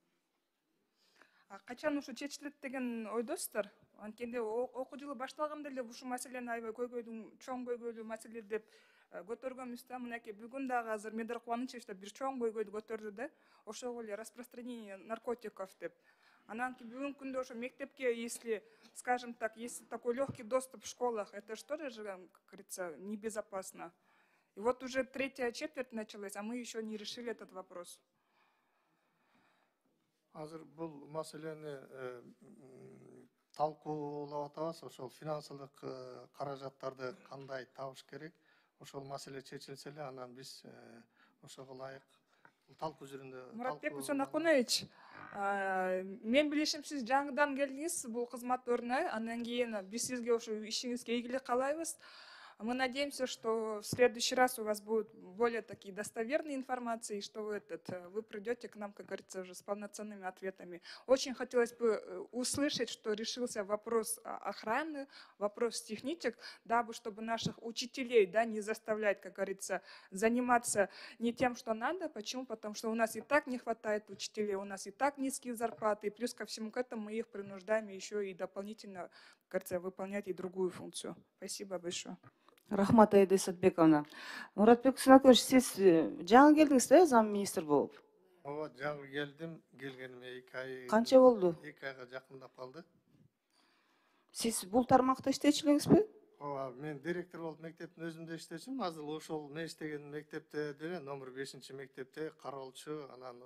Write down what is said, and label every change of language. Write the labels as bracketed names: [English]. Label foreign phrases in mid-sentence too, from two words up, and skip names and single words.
[Kyrgyz] Качан ушу чечилет деген ойдосуздар? Анткенде окуу жылы башталганда эле ушул маселени аябай чоң көйгөйлүү маселе деп көтөргөнбүз да. Мынакей бүгүн дагы азыр Медер Кубанович бир чоң көйгөйдү көтөрдү да. Ошол эле [Russian] распространение наркотиков [Kyrgyz] деп. Анан бүгүнкү күндө ошо мектепке, [Russian] если, скажем так, если такой легкий доступ в школах, это что же, как говорится, небезопасно. И вот уже третья четверть началась, а мы еще не решили этот вопрос. [Kyrgyz] Азыр бул маселени талкуулап атабыз. Ошол финансылык каражаттарды кандай табыш керек? Ошол маселе чечилсе эле, анан биз ошого ылайык талкуу жүрүндө. Муратбек Усанакунович, мен билишим сиз жаңыдан келдиңиз бул кызмат ордуна, андан кийин биз сизге ошо ишиңизге ийгилик каалайбыз. [Russian] Мы надеемся, что в следующий раз у вас будут более такие достоверные информации, что вы придете к нам, как говорится, уже с полноценными ответами. Очень хотелось бы услышать, что решился вопрос охраны, вопрос техничек, дабы чтобы наших учителей не заставлять, как говорится, заниматься не тем, что надо. Почему? Потому что у нас и так не хватает учителей, у нас и так низкие зарплаты, и плюс ко всему к этому мы их принуждаем еще и дополнительно, как говорится, выполнять и другую функцию. Спасибо большое. [Kyrgyz] Рахмат Айда Исатбековна. Муратбек Усанакунович, сиз жаңы келдиңиз да, зам министр болуп? Ооба, жаңы келдим. Келгениме 2 ай. Канча болду? 2 айга жакындап калды. Сиз бул тармакта иштечү элеңизби? Ооба, мен директор болуп мектептин өзүндө иштечүмүн. Азыр ошол мен иштеген мектепте деле номер 5-мектепте кароолчу, анан